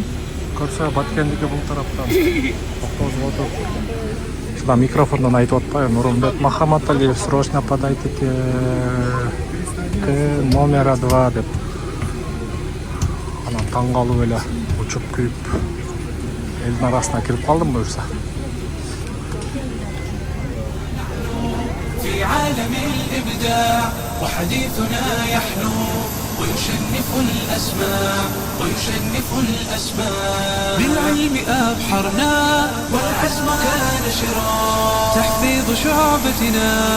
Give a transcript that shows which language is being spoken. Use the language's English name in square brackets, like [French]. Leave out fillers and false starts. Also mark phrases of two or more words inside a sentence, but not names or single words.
[Kyrgyz] Көрсө Баткендики бул тараптан токтозуп отуруп. Шуна микрофондон айтып атпайбы, Нурмбек Махаматалиев [Russian] срочно подайте к номера 2 [Kyrgyz] деп. Анан таң калып эле учуп күйүп элдин арасына кирип калдым буюрса. [Arabic] في عالم الإبداع وحديثنا يحلو ويشنف الأسماء بالعلم أبحرنا والعزم كان شرا تحفيظ شعبتنا